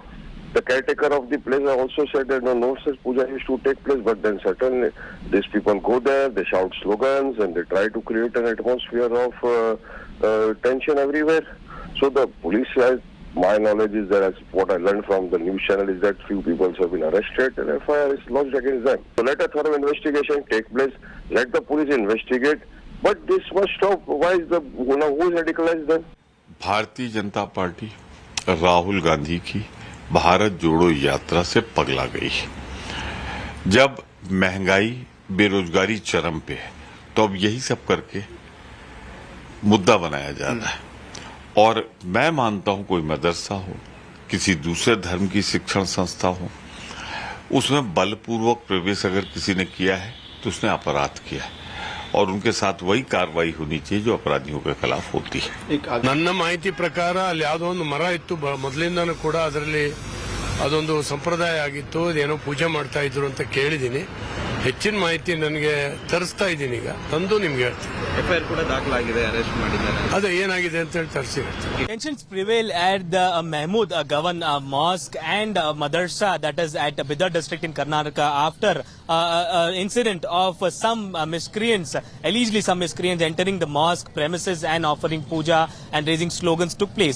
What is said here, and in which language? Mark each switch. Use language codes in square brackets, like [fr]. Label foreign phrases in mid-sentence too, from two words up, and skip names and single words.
[en] The caretaker of the place also said that no such puja used to take place, but then certainly these people go there, they shout slogans and they try to create an atmosphere of tension everywhere. So the police, my knowledge is that, as what I learned from the news channel, is that few people have been arrested and FIR is lodged against them. So let a thorough investigation take place, let the police investigate, but this must stop. Why is the, who is radicalized then? [hi] भारतीय जनता पार्टी राहुल गांधी की भारत जोड़ो यात्रा से पगला गई। जब महंगाई बेरोजगारी चरम पे है तो अब यही सब करके मुद्दा बनाया जा रहा है। और मैं मानता हूं कोई मदरसा हो, किसी दूसरे धर्म की शिक्षण संस्था हो, उसमें बलपूर्वक प्रवेश अगर किसी ने किया है तो उसने अपराध किया है और उनके साथ वही कार्रवाई होनी चाहिए जो अपराधियों के खिलाफ होती है। [kn] ನನ್ನ ಮಾಹಿತಿ ಪ್ರಕಾರ ಅಲ್ಲಿ ಯಾವುದೋ ಒಂದು ಮರ ಇತ್ತು, ಮೊದಲಿಂದನೂ ಕೂಡ ಅದರಲ್ಲಿ ಅದೊಂದು ಸಂಪ್ರದಾಯ ಆಗಿತ್ತು, ಅದೇನೋ ಪೂಜೆ ಮಾಡ್ತಾ ಇದ್ರು ಅಂತ ಕೇಳಿದ್ದೀನಿ. ಹೆಚ್ಚಿನ ಮಾಹಿತಿ ನನಗೆ ತರಿಸ್ತಾ ಇದ್ದೀನಿ, ಈಗ ತಂದು ನಿಮ್ಗೆ ಹೇಳ್ತೀನಿ. ಎಫ್ಐಆರ್ ಕೂಡ ದಾಖಲಾಗಿದೆ, ಅರೆಸ್ಟ್ ಮಾಡಿದ್ದಾರೆ. ಅದೇ ಏನಾಗಿದೆ ಅಂತ ಹೇಳಿ ತರಿಸಿರ್ತೀನಿ. [en] Tensions prevail at the Mahmood Gavan Mosque and Madarsa, that is at Bidar district in Karnataka, after incident of some miscreants, allegedly some miscreants entering the mosque premises and offering puja and raising slogans took place.